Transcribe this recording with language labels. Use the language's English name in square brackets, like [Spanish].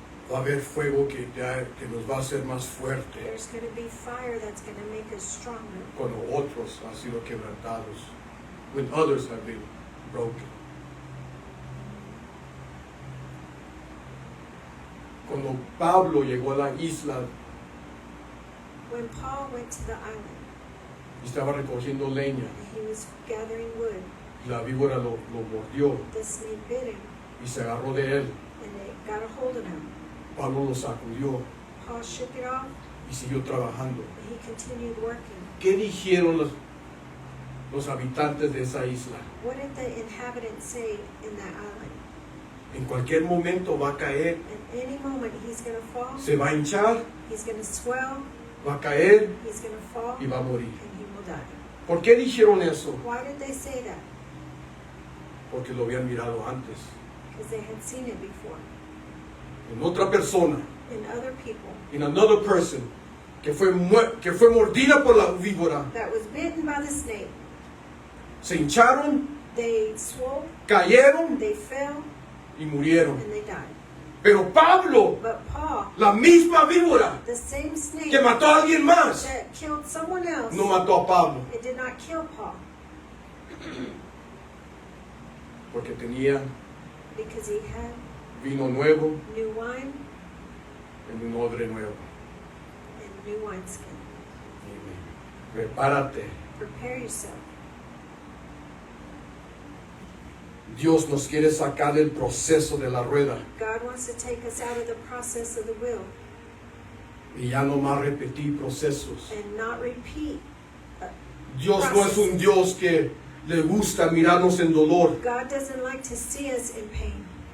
[Spanish] Va a haber fuego que nos va a hacer más fuerte [English] There's going to be fire that's going to make us stronger [Spanish] cuando otros han sido quebrantados, [English] when others have been broken. [Spanish] Cuando Pablo llegó a la isla [English] when Paul went to the island [Spanish] y estaba recogiendo leña. [English] and he was gathering wood. [Spanish] Y la víbora lo mordió [English] The snake bit him, [Spanish] y se agarró de él. [English] and it got a hold of him. [Spanish] Pablo lo sacudió [English] Paul shook it off, [Spanish] y siguió trabajando. [English] and he continued working. [Spanish] ¿Qué dijeron los habitantes de esa isla? [English] What did the inhabitants say in that island? [Spanish] En cualquier momento va a caer, [English] At any moment he's going to fall, [Spanish] se va a hinchar, [English] he's going to swell, [Spanish] va a caer [English] he's going to fall, [Spanish] y va a morir. [English] and he will die. [Spanish] ¿Por qué dijeron eso? [English] Why did they say that? [Spanish] Porque lo habían mirado antes. [English] Because they had seen it before. [Spanish] En otra persona, [English] In other people [Spanish] en [English] another person, [Spanish] que fue mordida por la víbora. [English] that was bitten by the snake, [Spanish] Se hincharon, [English] they swole, [Spanish] cayeron [English] they fell, [Spanish] y murieron. [English] and they died. [Spanish] Pero Pablo, [English] But Paul, [Spanish] la misma víbora [English] the same snake [Spanish] que mató a alguien más, [English] that killed someone else, [Spanish] no mató a Pablo. [English] it did not kill Paul [Spanish] Porque tenía [English] because he had [Spanish] vino nuevo [English] new wine [Spanish] en un odre nuevo. [English] and new wineskin. [Spanish] Prepárate. [English] Prepare yourself. [Spanish] Dios nos quiere sacar del proceso de la rueda [English] God wants to take us out of the process of the will [Spanish] y ya no más repetir procesos. [English] and not repeat. [Spanish] Dios no es un Dios que le gusta mirarnos en dolor. [English] God doesn't like to see us in pain.